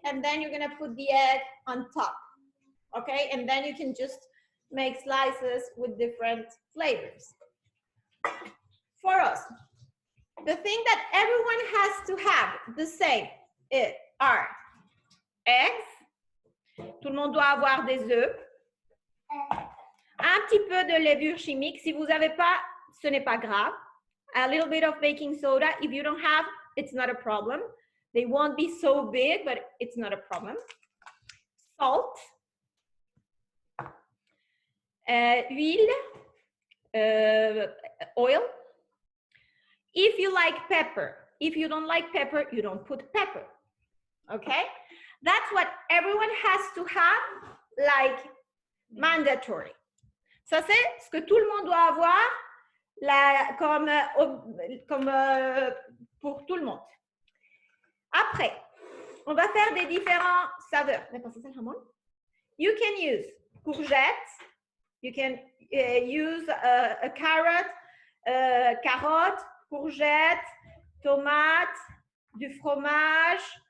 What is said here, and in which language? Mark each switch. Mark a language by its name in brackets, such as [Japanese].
[English] And then you're gonna put the egg on top, okay? And then you can just make slices with different flavors. For us, the thing that everyone has to have the same are eggs. [French] Tout le monde doit avoir des œufs. Un petit peu de levure chimique. Si vous n'avez pas, ce n'est pas grave. [English] A little bit of baking soda. If you don't have, it's not a problem. They won't be so big, but it's not a problem. Salt. [French] Huile. [English] Oil. If you like pepper. If you don't like pepper, you don't put pepper. Okay? That's what everyone has to have, like, mandatory. [French] Ça, c'est ce que tout le monde doit avoir comme pour tout le monde. Après, on va faire des différents saveurs. [English] You can use courgette. You can use a carrot, [French] carotte, courgette, tomate, du fromage.